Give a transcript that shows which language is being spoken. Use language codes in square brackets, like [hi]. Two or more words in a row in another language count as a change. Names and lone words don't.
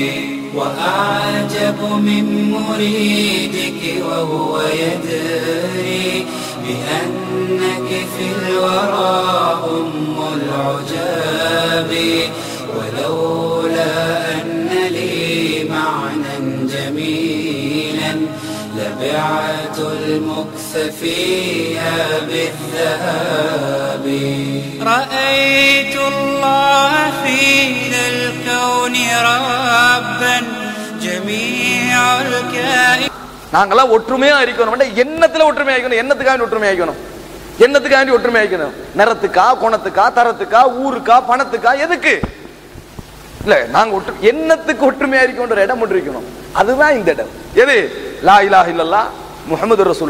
[ar] وأعجب من مريدك وهو يدري بأنك في الورى أم العجاب، ولولا أن لي معنى جميلا لبعت المكث فيها بالذهب. رأيت الله في ذا الكون ربا جميع الكائن. [ta] நாங்களாம் ஒற்றுமையா இருக்கணும். எண்ணத்துல ஒற்றுமையா இருக்கணும். எண்ணத்துக்காண்டி ஒற்றுமையா இருக்கணும். எண்ணத்துக்காண்டி ஒற்றுமையா இருக்கணும். நிறத்துக்கா, குணத்துக்கா, தரத்துக்கா, ஊருக்கா, பணத்துக்கா, எதுக்கு இல்ல? நாங்க எண்ணத்துக்கு ஒற்றுமையா இருக்கணும். இடம் ஒன்று இருக்கணும். அதுதான் இந்த இடம். எது? [ar] لا إله إلا الله محمد رسول.